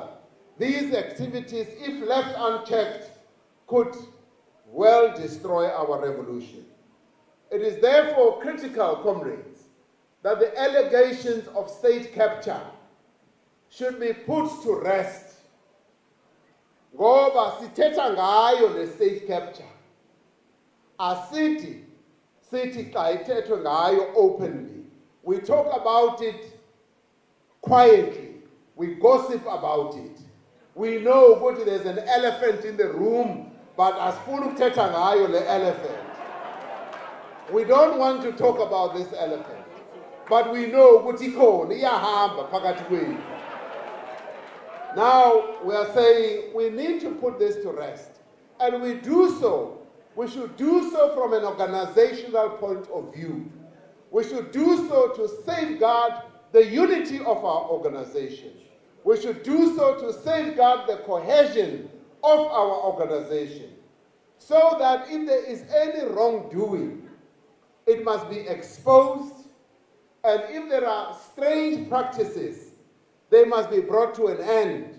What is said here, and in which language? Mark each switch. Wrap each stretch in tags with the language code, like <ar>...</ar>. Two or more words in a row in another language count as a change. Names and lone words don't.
<en>These activities, if left unchecked, could well destroy our revolution. It is therefore critical, comrades, that the allegations of state capture should be put to rest.</en> <xh>Ngoba sithetha ngayo le</xh> <en>state capture.</en> <xh>Asithi xa ithethwe ngayo openly.</xh> <en>We talk about it quietly. We gossip about it. We know that there's an elephant in the room, but</en> <xh>asifuni ukuthetha ngayo le</xh> <en>elephant. We don't want to talk about this elephant, but we know</en> <xh>ukuthi ikhona iyahamba phakathi kwethu.</xh> <en>Now we are saying we need to put this to rest. And we should do so from an organizational point of view. We should do so to safeguard the unity of our organization. We should do so to safeguard the cohesion of our organization, so that if there is any wrongdoing, it must be exposed, and if there are strange practices, they must be brought to an end.</en>